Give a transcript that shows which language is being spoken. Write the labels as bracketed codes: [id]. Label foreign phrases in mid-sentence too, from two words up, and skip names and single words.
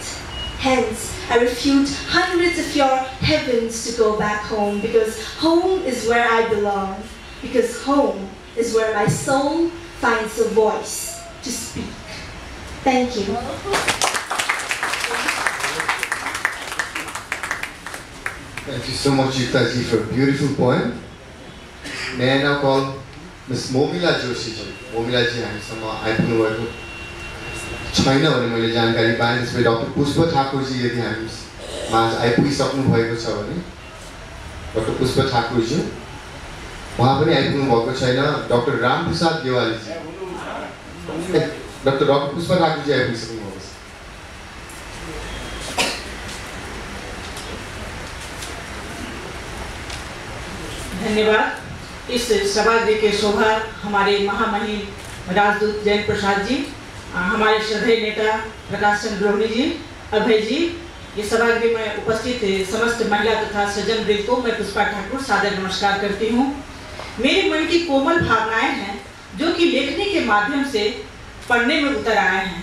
[en] Hence, I refute hundreds of your heavens to go back home, because home is where I belong, because home is where my soul finds a voice to speak. Thank you. Thank you so much, Yukta ji, for a beautiful poem. May I now call Ms. Momila Joshi ji. Momila ji, [ne] हामीसँग आइपुग्नु भएको छैन भने मैले जानकारी पाएँ। त्यसपछि डाक्टर पुष्प ठाकुर जी यदि हामीमा आइपुगिसक्नु भएको छ भने डाक्टर पुष्प ठाकुर जी उहाँ पनि आइपुग्नु भएको छैन। डाक्टर रामप्रसाद देवाली जी, डाक्टर पुष्प ठाकुर जी आइपुगिसक्नु भएको छ। धन्यवाद। [hi] इस सभागृह के शोभा हमारे महामहिम राजदूत जयंत प्रसाद जी, हमारे श्रद्धेय नेता प्रकाश चंद्र रोहिणी जी, अभय जी, ये सभागृह में उपस्थित समस्त महिला तथा सज्जन वृंद को मैं पुष्पा ठाकुर सादर नमस्कार करती हूँ। मेरे मन की कोमल भावनाएं हैं जो कि लेखनी के माध्यम से पढ़ने में उतर आए हैं।